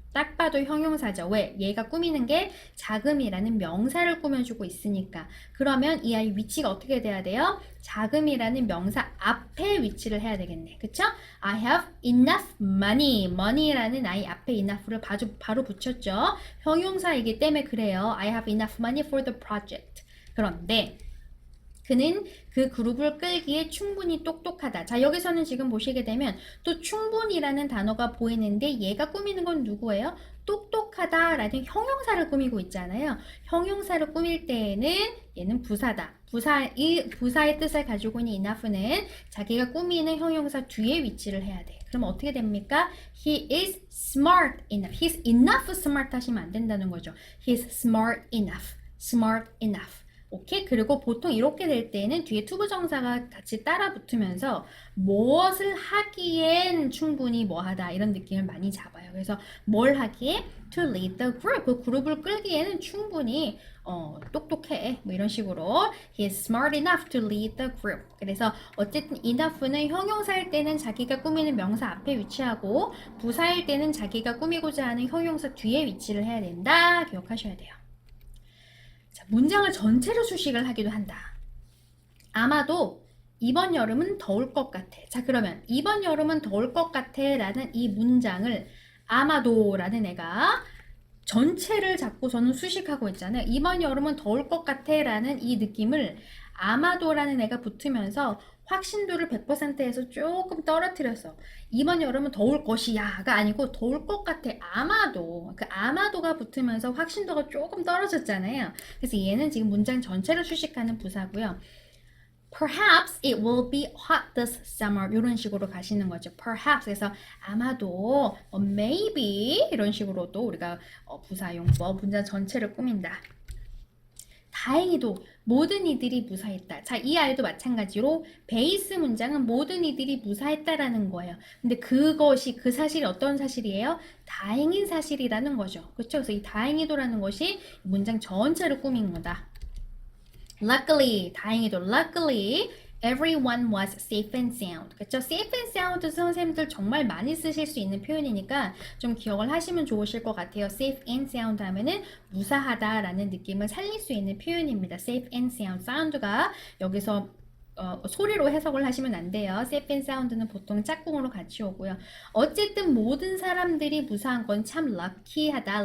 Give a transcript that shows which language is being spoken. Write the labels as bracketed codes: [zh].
[ko] 딱 봐도 형용사죠. 왜? 얘가 꾸미는 게 자금이라는 명사를 꾸며주고 있으니까. 그러면 이 아이 위치가 어떻게 돼야 돼요? 자금이라는 명사 앞에 위치를 해야 되겠네. 그쵸? [en] I have enough money. [ko] money라는 아이 앞에 enough를 바로 붙였죠. 형용사이기 때문에 그래요. [en] I have enough money for the project. [ko] 그런데 그는 그 그룹을 끌기에 충분히 똑똑하다. 자, 여기서는 지금 보시게 되면 또 충분이라는 단어가 보이는데 얘가 꾸미는 건 누구예요? 똑똑하다라는 형용사를 꾸미고 있잖아요. 형용사를 꾸밀 때에는 얘는 부사다. 부사의 뜻을 가지고 있는 enough는 자기가 꾸미는 형용사 뒤에 위치를 해야 돼. 그럼 어떻게 됩니까? [en] He is smart enough. He's enough smart [ko] 하시면 안 된다는 거죠. [en] He's smart enough. smart enough. 오케이? [ko] 그리고 보통 이렇게 될 때는 뒤에 투부정사가 같이 따라 붙으면서 무엇을 하기엔 충분히 뭐하다 이런 느낌을 많이 잡아요. 그래서 뭘 하기에? [en] To lead the group. [ko] 그 그룹을 끌기에는 충분히 똑똑해. 뭐 이런 식으로 [en] He is smart enough to lead the group. [ko] 그래서 어쨌든 enough는 형용사일 때는 자기가 꾸미는 명사 앞에 위치하고 부사일 때는 자기가 꾸미고자 하는 형용사 뒤에 위치를 해야 된다. 기억하셔야 돼요. 자, 문장을 전체로 수식을 하기도 한다. 아마도 이번 여름은 더울 것 같아. 자, 그러면 이번 여름은 더울 것 같아 라는 이 문장을 아마도 라는 애가 전체를 잡고서는 수식하고 있잖아요. 이번 여름은 더울 것 같아 라는 이 느낌을 아마도라는 애가 붙으면서 확신도를 100%에서 조금 떨어뜨렸어. 이번 여름은 더울 것이야가 아니고 더울 것 같아. 아마도. 그 아마도가 붙으면서 확신도가 조금 떨어졌잖아요. 그래서 얘는 지금 문장 전체를 수식하는 부사고요. [en] Perhaps it will be hot this summer. [ko] 이런 식으로 가시는 거죠. [en] Perhaps. [ko] 그래서 아마도, maybe 이런 식으로도 우리가 부사용법 문장 전체를 꾸민다. 다행히도 모든 이들이 무사했다. 자, 이 아이도 마찬가지로 베이스 문장은 모든 이들이 무사했다라는 거예요. 근데 그것이 그 사실이 어떤 사실이에요? 다행인 사실이라는 거죠. 그렇죠? 그래서 이 다행히도라는 것이 문장 전체를 꾸민 거다. Luckily, 다행히도 luckily [en] Everyone was safe and sound. [ko] 그쵸? safe and sound 선생님들 정말 많이 쓰실 수 있는 표현이니까 좀 기억을 하시면 좋으실 것 같아요. safe and sound 하면은 무사하다라는 느낌을 살릴 수 있는 표현입니다. [en] safe and sound. [ko] 사운드가 여기서 소리로 해석을 하시면 안 돼요. safe and sound는 보통 짝꿍으로 같이 오고요. 어쨌든 모든 사람들이 무사한 건 참 lucky하다.